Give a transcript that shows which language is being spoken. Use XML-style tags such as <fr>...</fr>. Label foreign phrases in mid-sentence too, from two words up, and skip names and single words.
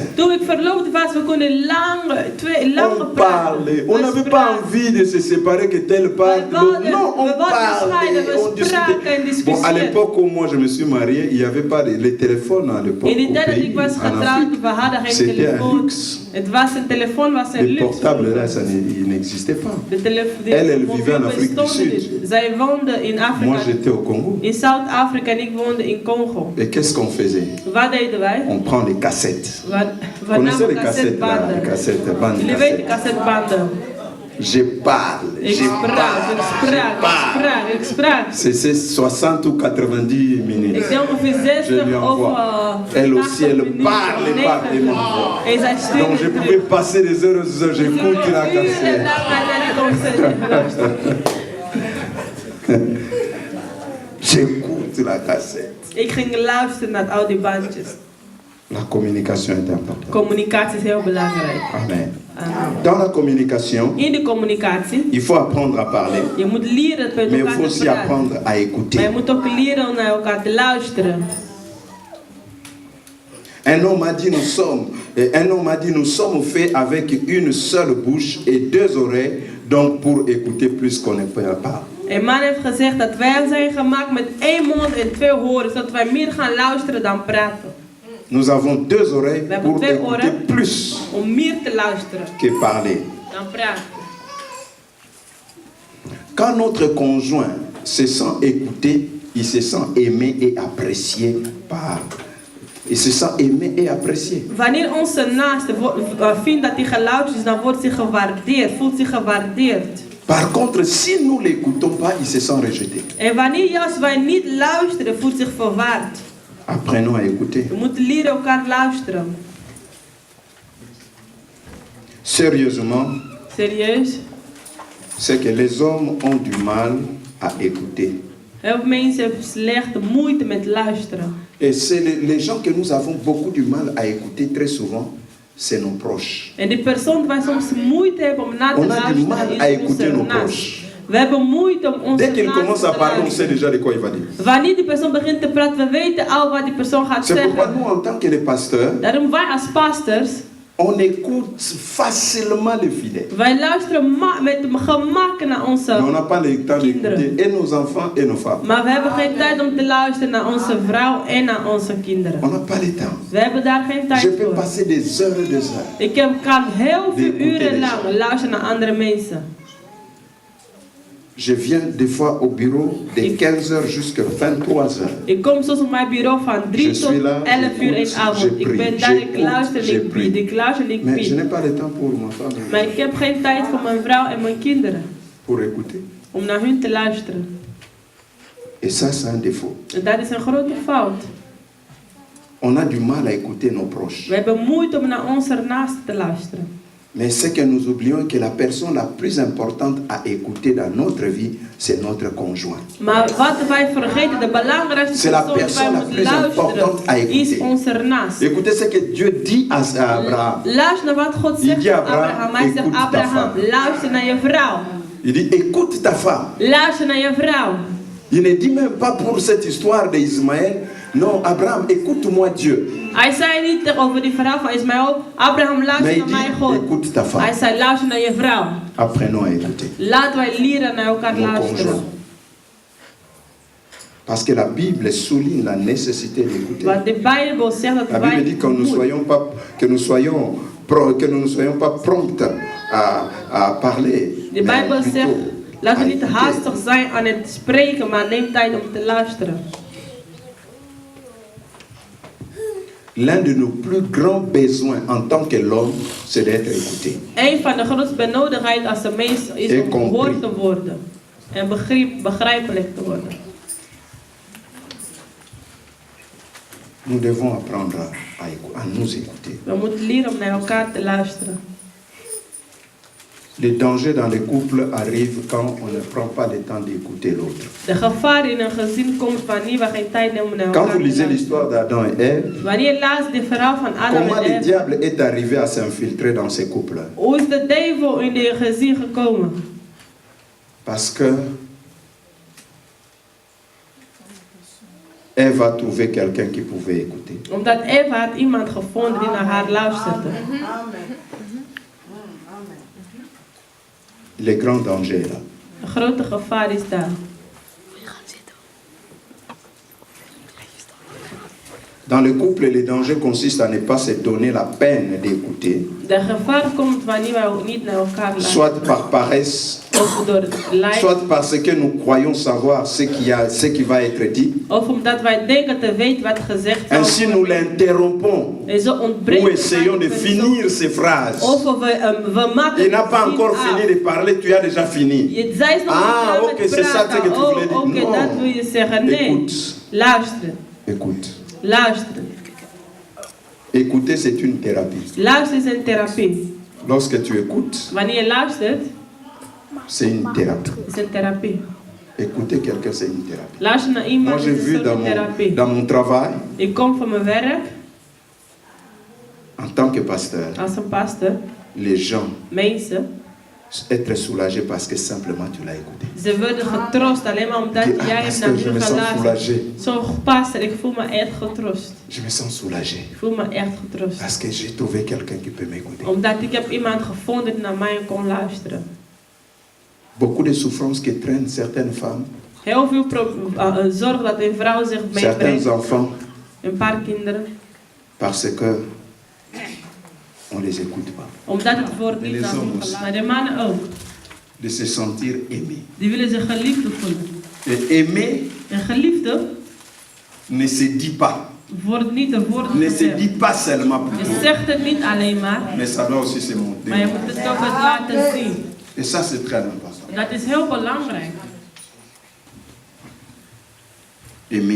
<nl>Toen ik verloofd was, we konden lange</nl> <fr>On</fr> <nl>praten.</nl> <fr>parlait. On</fr> <nl>We</nl> <fr>n'avait pas</fr> <nl>spraken.</nl> <fr>envie de se séparer, que tel part.</fr> <nl>We wouden-</nl> <fr>Non, on</fr> <nl>we wouden</nl> <fr>parlait.</fr> <nl>scheiden, we</nl> <fr>On</fr> <nl>spraken en</nl> <fr>discutait. Bon, à</fr> <nl>discussieerden.</nl> <fr>l'époque où moi je me suis marié, il n'y avait pas les téléphones à l'époque.</fr> <nl>In die</nl> <fr>Au</fr> <nl>tijd dat</nl> <fr>pays,</fr> <nl>ik was</nl> <fr>en</fr> <nl>getrouwd,</nl> <fr>Afrique.</fr> <nl>we hadden geen</nl> <fr>C'était un</fr> <nl>telefoon.</nl> <fr>luxe.</fr> <nl>Het was een telefoon, was een</nl> <fr>Les</fr> <nl>luxe.</nl> <fr>portables là, il n'existait pas. Elle vivait en Afrique du Sud.</fr> <nl>Zij woonde in</nl> <fr>Moi</fr> <nl>Afrika,</nl> <fr>j'étais au Congo.</fr> <nl>in Zuid-Afrika en ik woonde in Congo.</nl> <fr>Et qu'est-ce qu'on faisait?</fr> <nl>Wat deden wij?</nl> <fr>On prend les cassettes.</fr> <nl>We</nl> <fr>Vous connaissez</fr> <nl>namen</nl> <fr>les cassettes là? Les</fr> <nl>cassettebanden.</nl> <fr>cassettes, bandes</fr> <nl>Jullie weten</nl> <fr>cassettes.</fr> <nl>cassettebanden.</nl> <fr>Je parle.</fr> <nl>Ik sprak.</nl> <fr>C'est 60 ou 90 minutes.</fr> <nl>Ik denk ongeveer</nl> <fr>Je lui</fr> <nl>60 of</nl> <fr>envoie. Elle aussi, elle</fr> <nl>80</nl> <fr>parle, elle parle, elle</fr> <nl>minuten.</nl> <fr>m'envoie.</fr> <nl>En zij</nl> <fr>Donc je</fr> <nl>stuurde</nl> <fr>pouvais</fr> <nl>terug.</nl> <fr>passer des heures et des heures, j'écoute la cassette. J'écoute. toute la cassette.</fr> <nl>Ik ging luisteren naar al die bandjes.</nl> <fr>La communication est importante.</fr> <nl>Communicatie is heel belangrijk.</nl> <fr>Amen.</fr> <nl>Amen.</nl> <fr>Dans la communication,</fr> <nl>In de communicatie,</nl> <fr>il faut apprendre à parler,</fr> <nl>je moet leren met</nl> <fr>mais il</fr> <nl>elkaar</nl> <fr>faut</fr> <nl>te</nl> <fr>aussi</fr> <nl>praten.</nl> <fr>apprendre à</fr> <nl>Maar je</nl> <fr>écouter.</fr> <nl>moet ook leren om naar elkaar te luisteren.</nl> <fr>Un homme m'a dit, nous sommes faits avec une seule bouche et deux oreilles, donc pour écouter plus qu'on ne peut pas.</fr> <nl>Een man heeft gezegd dat wij zijn gemaakt met 1 mond en 2 horen, zodat wij meer gaan luisteren dan praten.</nl> <fr>Nous avons deux oreilles</fr> <nl>We hebben</nl> <fr>pour</fr> <nl>2</nl> <fr>écouter</fr> <nl>oren</nl> <fr>plus</fr> <nl>om meer te luisteren</nl> <fr>que parler.</fr> <nl>dan praten.</nl> <fr>Quand notre conjoint se sent écouté, il se sent aimé et apprécié par. Il se sent aimé et apprécié.</fr> <nl>Wanneer onze naaste vindt dat hij geluisterd is, dan wordt hij gewaardeerd, voelt zich gewaardeerd.</nl> <fr>Par contre, si nous ne l'écoutons pas, il se sent rejeté.</fr> <nl>En wanneer juist wij niet luisteren, voelt zich verwaard.</nl> <fr>Apprenons à écouter.</fr> <nl>We moeten leren elkaar luisteren.</nl> <fr>Sérieusement,</fr> <nl>Serieus?</nl> <fr>c'est que les hommes ont du mal à écouter.</fr> <nl>Heel veel mensen hebben slechte moeite met luisteren.</nl> <fr>Et c'est les gens que nous avons beaucoup du mal à écouter très souvent, c'est nos proches.</fr> <nl>En die persoon waar soms moeite hebben om na te</nl> <fr>On a du mal</fr> <nl>luisteren</nl> <fr>à</fr> <nl>is</nl> <fr>écouter</fr> <nl>onze</nl> <fr>nos</fr> <nl>naast.</nl> <fr>proches.</fr> <nl>We hebben moeite om onze</nl> <fr>Dès qu'il</fr> <nl>naast</nl> <fr>commence à</fr> <nl>te</nl> <fr>parler, on sait</fr> <nl>luisteren.</nl> <fr>déjà de quoi il va dire.</fr> <nl>Wanneer die persoon begint te praten, we weten al wat die persoon gaat</nl> <fr>C'est pourquoi</fr> <nl>zeggen.</nl> <fr>nous, en tant que les pasteurs,</fr> <nl>Daarom wij als pastors,</nl> <fr>on écoute facilement les fidèles.</fr> <nl>wij luisteren met gemak naar</nl> <fr>Mais</fr> <nl>onze</nl> <fr>on n'a pas le temps d'écouter</fr> <nl>kinderen.</nl> <fr>et nos enfants et nos femmes.</fr> <nl>Maar we hebben geen tijd om te luisteren naar onze vrouw en naar onze kinderen.</nl> <fr>On n'a pas le temps.</fr> <nl>We hebben daar geen</nl> <fr>Je</fr> <nl>tijd</nl> <fr>peux</fr> <nl>voor.</nl> <fr>passer des heures.</fr> <nl>Ik kan heel veel</nl> <fr>D'écouter</fr> <nl>uren</nl> <fr>les</fr> <nl>lang luisteren naar andere mensen.</nl> <fr>Je viens des fois au bureau de 15h jusqu'à 23h.</fr> <nl>Ik kom soms op mijn bureau van 3</nl> <fr>Je</fr> <nl>tot</nl> <fr>suis là,</fr> <nl>11 uur in de</nl> <fr>j'écoute,</fr> <nl>avond.</nl> <fr>je</fr> <nl>Ik ben</nl> <fr>prie,</fr> <nl>daar, ik</nl> <fr>j'écoute,</fr> <nl>luister en</nl> <fr>je</fr> <nl>ik</nl> <fr>prie.</fr> <nl>bied. Ik luister en ik</nl> <fr>Mais je</fr> <nl>bied.</nl> <fr>n'ai pas le temps pour ma femme</fr> <nl>Maar ik heb geen tijd voor mijn vrouw en mijn kinderen.</nl> <fr>pour écouter.</fr> <nl>Om naar hun te luisteren.</nl> <fr>Et ça, c'est un défaut.</fr> <nl>En dat is een grote fout.</nl> <fr>On a du mal à écouter nos proches.</fr> <nl>We hebben moeite om naar onze naasten te luisteren.</nl> <fr>Mais c'est que nous oublions que la personne la plus importante à écouter dans notre vie, c'est notre conjoint.</fr> <nl>Maar wat wij vergeten, de belangrijkste</nl> <fr>C'est la</fr> <nl>persoon die wij</nl> <fr>personne la</fr> <nl>moeten</nl> <fr>plus importante à</fr> <nl>luisteren, is</nl> <fr>écouter.</fr> <nl>onze naast.</nl> <fr>Écoutez ce que Dieu dit à Abraham.</fr> <nl>Luister naar wat God</nl> <fr>Il</fr> <nl>zegt</nl> <fr>dit</fr> <nl>aan</nl> <fr>Abraham,</fr> <nl>Abraham. Hij zegt</nl> <fr>écoute ta</fr> <nl>Abraham,</nl> <fr>femme.</fr> <nl>luister naar je vrouw.</nl> <fr>Il dit, écoute ta femme.</fr> <nl>Luister naar je vrouw.</nl> <fr>Il ne dit même pas pour cette histoire d'Ismaël. Non, Abraham, écoute-moi Dieu.</fr> <nl>Hij zei niet over die vrouw van Ismaël, Abraham</nl> <fr>Mais</fr> <nl>luister</nl> <fr>il</fr> <nl>naar mij</nl> <fr>dit,</fr> <nl>God.</nl> <fr>écoute ta femme.</fr> <nl>Hij zei luister naar je vrouw.</nl> <fr>Apprenons à écouter.</fr> <nl>Laten wij leren naar elkaar</nl> <fr>Nos</fr> <nl>luisteren.</nl> <fr>conjoints. Parce que la Bible souligne la nécessité d'écouter.</fr> <nl>Want de Bijbel zegt dat</nl> <fr>La Bible</fr> <nl>wij</nl> <fr>dit que nous ne soyons pas prompts à parler.</fr> <nl>De</nl> <fr>mais</fr> <nl>Bijbel</nl> <fr>plutôt</fr> <nl>zegt, laten we</nl> <fr>à</fr> <nl>niet</nl> <fr>écouter.</fr> <nl>haastig zijn aan het spreken, maar neem tijd om te luisteren.</nl> <fr>L'un de nos plus grands besoins en tant que l'homme, c'est d'être écouté.</fr> <nl>Een van de grootste benodigdheden als een mens is En om gehoord te worden. En begrijpelijk te worden.</nl> <fr>Nous devons apprendre à nous écouter.</fr> <nl>We moeten leren om naar elkaar te luisteren.</nl> <fr>Les dangers dans les couples arrivent quand on ne prend pas le temps d'écouter l'autre.</fr> <nl>De gevaar in een gezin komt wanneer we geen tijd nemen om naar elkaar</nl> <fr>Quand vous</fr> <nl>te</nl> <fr>lisez</fr> <nl>luisteren.</nl> <fr>l'histoire d'Adam et Ève,</fr> <nl>Wanneer je laatst de verhaal van Adam</nl> <fr>comment</fr> <nl>en</nl> <fr>le</fr> <nl>Eva,</nl> <fr>diable est arrivé à s'infiltrer dans ces couples?</fr> <nl>hoe is de duivel in de gezin gekomen?</nl> <fr>Parce que Ève a trouvé quelqu'un qui pouvait écouter.</fr> <nl>Omdat Eva had iemand gevonden die naar haar luisterde.</nl> <fr>Le grand danger est là.</fr> <nl>Een grote gevaar is daar.</nl> <fr>Dans le couple, le danger consiste à ne pas se donner la peine d'écouter,</fr> <nl>De gevaar komt wanneer wij niet naar elkaar luisteren.</nl> <fr>soit par paresse,</fr> <nl>Of door het lijden.</nl> <fr>soit parce que nous croyons savoir ce qui va être dit.</fr> <nl>Of omdat wij denken te weten wat gezegd zal</nl> <fr>Ainsi, nous</fr> <nl>worden.</nl> <fr>l'interrompons</fr> <nl>En zo ontbreekt</nl> <fr>ou</fr> <nl>het</nl> <fr>essayons</fr> <nl>aan</nl> <fr>de</fr> <nl>die</nl> <fr>finir</fr> <nl>persoon.</nl> <fr>ces phrases.</fr> <nl>Of we maken</nl> <fr>Il n'a</fr> <nl>het</nl> <fr>pas</fr> <nl>zin</nl> <fr>encore</fr> <nl>af.</nl> <fr>fini de parler, tu as déjà fini.</fr> <nl>Je zei nog</nl> <fr>Ah,</fr> <nl>niet</nl> <fr>ok,</fr> <nl>klaar met</nl> <fr>c'est ça</fr> <nl>praten.</nl> <fr>que tu voulais dire.</fr> <nl>Oké,</nl> <fr>Non.</fr> <nl>dat wil je zeggen. Nee.</nl> <fr>Écoute,</fr> <nl>Luisteren.</nl> <fr>écoute.</fr> <nl>Luisteren.</nl> <fr>Écouter, c'est une thérapie.</fr> <nl>Luisteren is een therapie.</nl> <fr>Lorsque tu écoutes,</fr> <nl>Wanneer je luistert,</nl> <fr>c'est une thérapie.</fr> <nl>is een therapie.</nl> <fr>Écouter quelqu'un, c'est une thérapie.</fr> <nl>Luisteren naar</nl> <fr>Moi,</fr> <nl>iemand</nl> <fr>j'ai</fr> <nl>is een</nl> <fr>vu</fr> <nl>soort therapie.</nl> <fr>dans mon travail,</fr> <nl>Ik kom van mijn werk</nl> <fr>en tant que pasteur,</fr> <nl>als een pastor.</nl> <fr>les gens</fr> <nl>Mensen,</nl> <fr>être soulagés parce que simplement tu l'as écouté.</fr> <nl>ze worden getroost alleen maar omdat</nl> <fr>Dis,</fr> <nl>jij hebt naar</nl> <fr>pasteur, je me</fr> <nl>hun</nl> <fr>sens</fr> <nl>geluisterd.</nl> <fr>soulagé.</fr> <nl>Zo pastor, ik voel me echt getroost.</nl> <fr>Je me sens soulagé.</fr> <nl>Ik voel me echt getroost.</nl> <fr>Parce que j'ai trouvé quelqu'un qui peut m'écouter.</fr> <nl>Omdat ik heb iemand gevonden die naar mij kon luisteren.</nl> <fr>Beaucoup de souffrances que traînent certaines femmes,</fr> <nl>Heel veel zorg dat een vrouw zich</nl> <fr>certains</fr> <nl>meebrengt.</nl> <fr>enfants,</fr> <nl>Een paar kinderen.</nl> <fr>parce que on les écoute pas.</fr> <nl>Omdat het wordt En niet de aan hun zoons. geluisterd. Maar de mannen ook.</nl> <fr>De se sentir aimé.</fr> <nl>Die willen zich geliefde voelen.</nl> <fr>Et aimer</fr> <nl>En geliefde</nl> <fr>ne se dit pas.</fr> <nl>wordt niet een woord</nl> <fr>Ne se</fr> <nl>gezegd.</nl> <fr>dit pas seulement</fr> <nl>Je</nl> <fr>plutôt.</fr> <nl>zegt het niet alleen maar.</nl> <fr>Mais ça doit aussi se montrer.</fr> <nl>Maar je moet het ook eens laten zien.</nl> <fr>Et ça, c'est très important.</fr> <nl>Dat is heel belangrijk.</nl> <fr>Aimer.</fr>